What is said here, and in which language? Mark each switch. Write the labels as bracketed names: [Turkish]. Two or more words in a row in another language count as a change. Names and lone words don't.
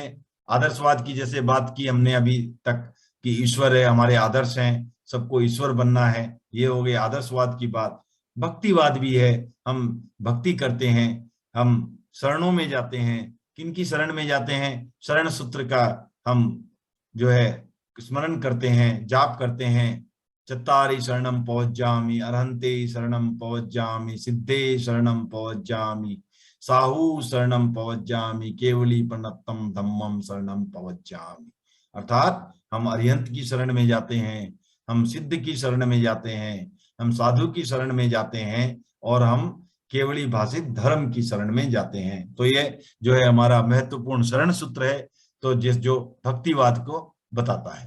[Hindi] आदर्शवाद की जैसे बात की हमने अभी तक कि ईश्वर है, हमारे आदर्श हैं, सबको ईश्वर बनना है, ये हो गई आदर्शवाद की बात। भक्तिवाद भी है, हम भक्ति करते हैं, हम शरणों में जाते हैं। किनकी शरण में जाते हैं? शरण सूत्र का हम जो है स्मरण करते हैं, जाप करते हैं। [Prakrit languages] चत्तारि शरणम पवज्जामि, अरहंते शरणम पवज्जामि, सिद्धे शरणम पवज्जामि, साहू शरणम पवज्जामि, केवली प्रणतम धम्मम शरणम पवज्जामि। [Hindi] अर्थात हम अरिहंत की शरण में जाते हैं, हम सिद्ध की शरण में जाते हैं, हम साधु की शरण में जाते हैं, और हम केवली भाषित धर्म की शरण में जाते हैं। तो ये जो है हमारा महत्वपूर्ण शरण सूत्र है, तो जो भक्तिवाद को बताता है।